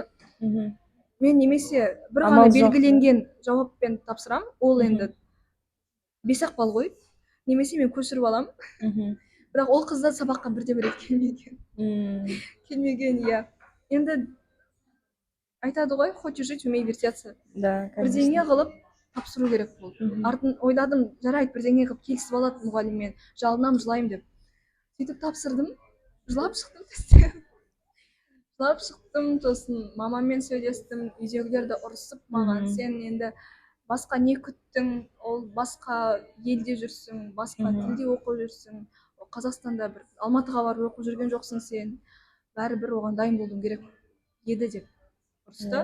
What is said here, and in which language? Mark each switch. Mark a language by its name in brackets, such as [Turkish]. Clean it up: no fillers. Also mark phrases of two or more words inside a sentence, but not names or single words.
[Kazakh] Мен немесе бір ғана белгіленген жауаппен тапсырам, ол енді 5-ақ балл ғой. Немесе мен көшіріп алам. Бірақ ол қызда сабаққа бірде-бір рет келмеген, иә. Енді айтады ғой, [Russian] хочешь жить, умей вертеться. Да, конечно. [Kazakh] Бірдеңе қылып тапсыру керек болды. Артын ойладым, жарайды, бірдеңе қылып келісіп алады мұғаліммен, жалынам, жылайым деп. Сөйтіп тапсырдым, жылап шықтым тесттен. Жылап шықтым, сосын мамаммен сөйлестім, үйдегілерді ұрысып маған, сен енді басқа не күттің, ол басқа елде жүрсің, басқа тілде оқып жүрсің, Қазақстанда бір Алматыға барып оқып жүрген жоқсың сен, бәрібір оған дайын болуың керек еді деп ұрысты.